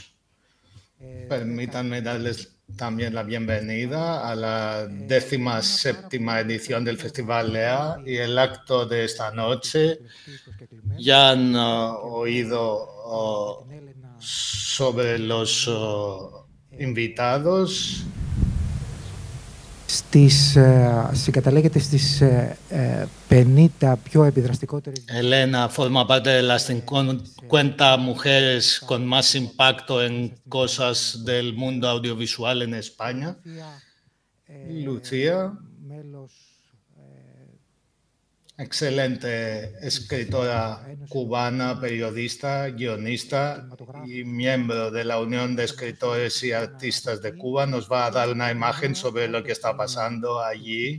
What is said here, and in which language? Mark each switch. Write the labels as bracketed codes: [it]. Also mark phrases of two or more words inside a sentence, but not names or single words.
[es] Permítanme darles también la bienvenida a la 17ª edición del Festival LEA y el acto de esta noche. Ya han oído sobre los invitados. [el] Συγκαταλέγεται στις 50 πιο επιδραστικότερες. [es] Elena forma parte de las 50 mujeres con más impacto en cosas del mundo audiovisual en España. Lucía, excelente escritora cubana, periodista, guionista y miembro de la Unión de Escritores y Artistas de Cuba, nos va a dar una imagen sobre lo que está pasando allí.